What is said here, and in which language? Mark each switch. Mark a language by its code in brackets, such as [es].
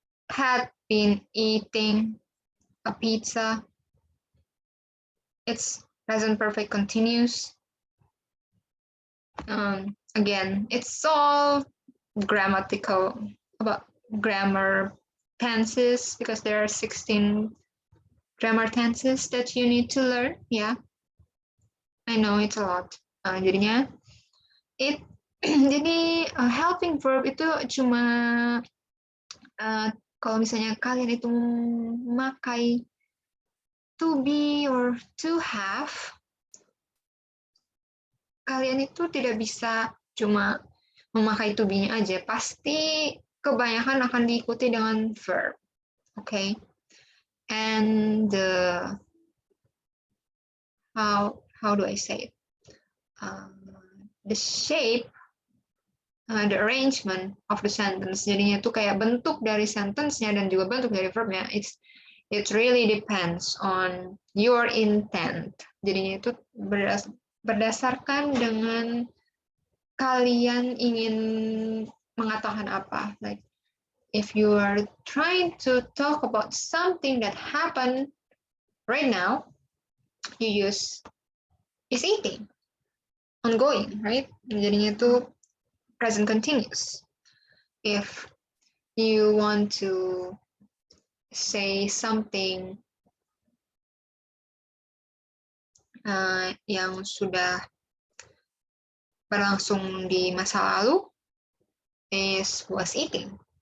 [en] Had been eating a pizza, it's present perfect continuous. Again, it's all grammatical, about grammar tenses, because there are 16 grammar tenses that you need to learn. Yeah, I know it's a lot. [id] Jadinya, jadi helping verb itu cuma kalau misalnya kalian itu memakai to be or to have, kalian itu tidak bisa cuma memakai to be-nya aja, pasti kebanyakan akan diikuti dengan verb. [en] Okay, and how do I say it? The shape, the arrangement of the sentence. [id] Jadinya itu kayak bentuk dari sentence-nya dan juga bentuk dari verb-nya. [en] It really depends on your intent. [id] Jadinya itu berdasarkan dengan kalian ingin mengatakan apa. [en] Like, if you are trying to talk about something that happened right now, you use is eating, ongoing, right? [id] Jadinya itu [en] present continuous. If you want to say something [id] yang sudah berlangsung di masa lalu, [en] is was eating.